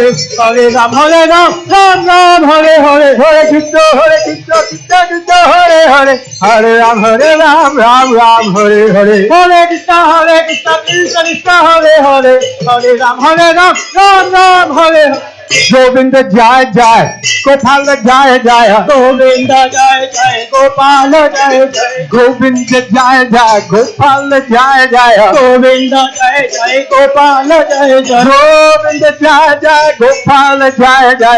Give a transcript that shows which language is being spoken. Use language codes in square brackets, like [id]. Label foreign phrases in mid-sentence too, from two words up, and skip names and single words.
[sa] हरे राम, राम हरे हरे. हरे कृष्ण, कृष्ण कृष्ण, हरे हरे. हरे राम, राम हरे हरे. हरे कृष्ण, कृष्ण कृष्ण, हरे हरे. हरे राम, राम हरे हरे. गोविंद जय जय गोपाल जय जय गोविंद जय जय गोपाल जय जय गोविंद जय जय गोपाल जय जय गोविंद जय जय गोपाल जय जय गोविंद जय जय गोपाल जय जय